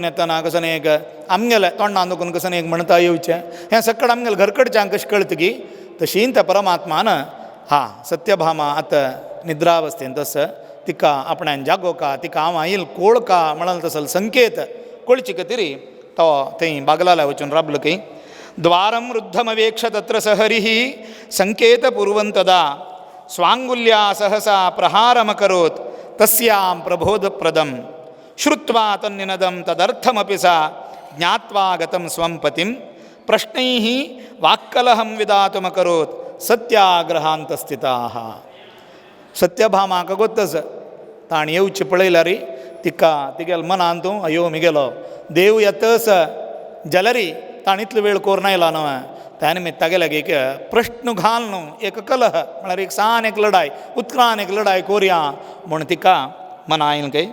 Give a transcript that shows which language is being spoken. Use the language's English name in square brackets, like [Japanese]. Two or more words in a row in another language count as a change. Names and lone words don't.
[Konkani] येतना कसं एक आमगेले तोंडान दुखून कसं एक म्हणटा येवचें, हें सक्कड आमगेले घरकडच्यांक कशें कळतकी तशीं त्या परमात्मान सत्यभामा आतां निद्रावस्थेंत आसा तिका आपणान जागोवका, तिका हांव आईल कोळका म्हणल तसलो संकेत कळचे खातीर तो थंय बागलाला वचून राबलो की [Sanskrit] द्वारं रुद्धमवेक्ष तत्र सहरिः संकेतपूर्वं तदा स्वांगुल्या सहसा प्रहारमकरोत् तस्यां प्रबोधप्रदं श्रुत्वा तन्निनदं तदर्थमपि सा ज्ञात्वा गतं स्वं पतिं प्रश्नैः वाक्कलहं विदातुमकरोत् सत्याग्रहान्तस्थिताः. [Konkani] सत्यभामाक गोत्तस ताण येवची पळयल्यार तिका तिगेल मनांत अयो मिगेलो देव येतस जाल्यार ताण इतलो वेळ कोर नायला न्हय. त्या निमित्त तागेल्याक एक प्रश्न घाल न्हू, एक कलह म्हळ्यार एक सान एक लढाय उदकान एक लढाय कोरया म्हूण तिका मना आयली खंय.